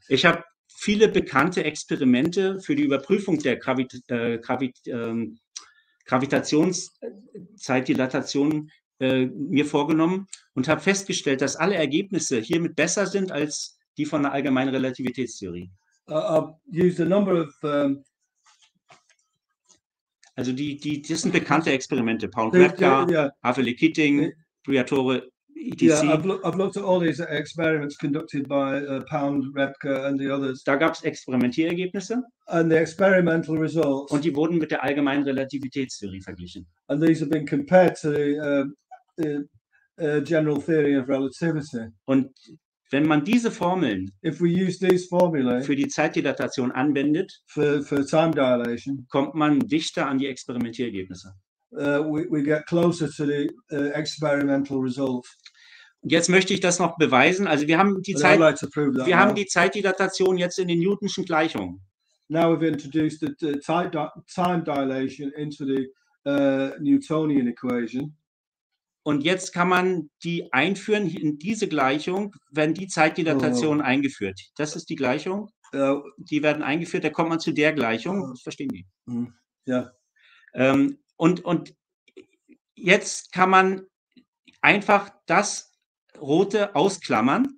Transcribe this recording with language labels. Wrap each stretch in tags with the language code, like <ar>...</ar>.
<de>Ich habe viele bekannte Experimente für die Überprüfung der Gravitationszeitdilatation mir vorgenommen und habe festgestellt, dass alle Ergebnisse hiermit besser sind als die von der allgemeinen Relativitätstheorie.</de> <en>I've used a number of</en> <de>also das sind bekannte Experimente. Paul Repka, Haveli Keating, Briatore, etc.</de> <en>Yeah, I've looked at all these experiments conducted by Pound, Repka and the others.</en> <de>Da gab es Experimentierergebnisse.</de> <en>And the experimental results.</en> <de>Und die wurden mit der allgemeinen Relativitätstheorie verglichen.</de> <en>And these have been compared to the general theory of relativity.</en> <de>Und wenn man diese Formeln</de> <en>if we use these formulae</en> <de>für die Zeitdilatation anwendet,</de> <en>for time dilation,</en> <de>kommt man dichter an die Experimentierergebnisse.</de> <en>We get closer to the experimental results.</en> <de>Und jetzt möchte ich das noch beweisen. Also wir haben die Zeitdilatation jetzt in den Newtonschen Gleichungen.</de> <en>Now we've introduced the time dilation into the Newtonian equation.</en> <de>Und jetzt kann man die einführen in diese Gleichung, wenn die Zeitdilatation eingeführt. Das ist die Gleichung. Die werden eingeführt, da kommt man zu der Gleichung. Das verstehen die. Ja. Und jetzt kann man einfach das Rote ausklammern.</de>